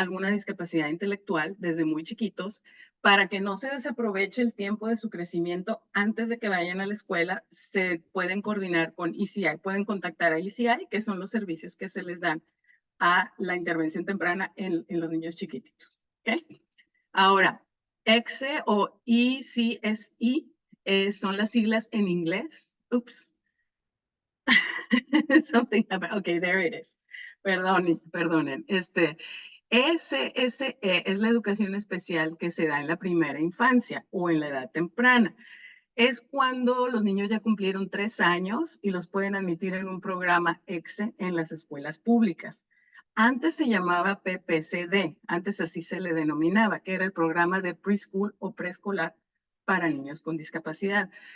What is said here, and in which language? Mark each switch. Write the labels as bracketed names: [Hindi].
[Spanish] discapacidad intelectual desde muy chiquitos, para que no se desaproveche el tiempo de su crecimiento antes de que vayan a la escuela, se pueden coordinar con ECI, pueden contactar a ECI, que son los servicios que se les dan a la intervención temprana en los niños chiquititos. ¿Okay? Ahora, ECSE o ECSI son las siglas en inglés. Oops. [English] Something about, okay, there it is. [Spanish] Perdonen. ECSE es la educación especial que se da en la primera infancia o en la edad temprana. Es cuando los niños ya cumplieron 3 años y los pueden admitir en un programa ECSE en las escuelas públicas. Antes se llamaba PPCD, antes así se le denominaba, que era el programa de preschool o preescolar para niños con discapacidad.